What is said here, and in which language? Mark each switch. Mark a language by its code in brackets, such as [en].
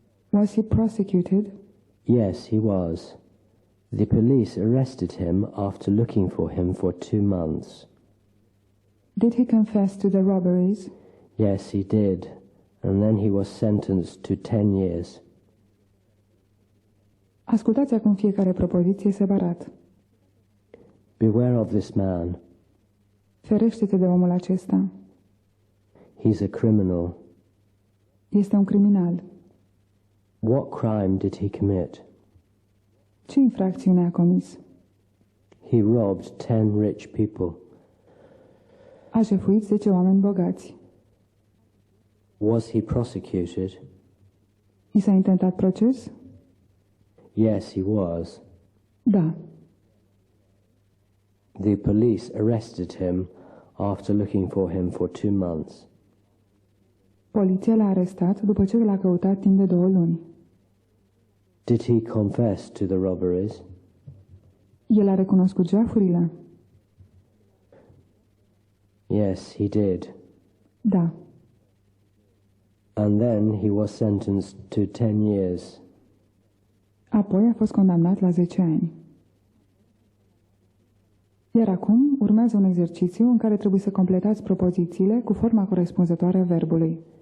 [en] Was he prosecuted? Yes, he was. The police arrested him after looking for him for 2 months. Did he confess to the robberies? Yes, he did. And then he was sentenced to 10 years. [ro] Ascultați acum fiecare propoziție separat. [en] Beware of this man. [ro] Ferește-te de omul acesta. [en] He's a criminal. [ro] Este un criminal. [en] What crime did he commit? [ro] Ce infracțiune a comis? [en] He robbed 10 rich people. [ro] A jefuit 10 oameni bogați. [en] Was he prosecuted? [ro] I s-a intentat proces? [en] Yes, he was. [ro] Da. [en] The police arrested him after looking for him for 2 months. [ro] Poliția l-a arestat după ce l-a căutat timp de 2 luni. [en] Did he confess to the robberies? [ro] El a recunoscut jafurile? [en] Yes, he did. [ro] Da. [en] And then he was sentenced to 10 years. [ro] Apoi a fost condamnat la 10 ani. Iar acum urmează un exercițiu în care trebuie să completați propozițiile cu forma corespunzătoare a verbului.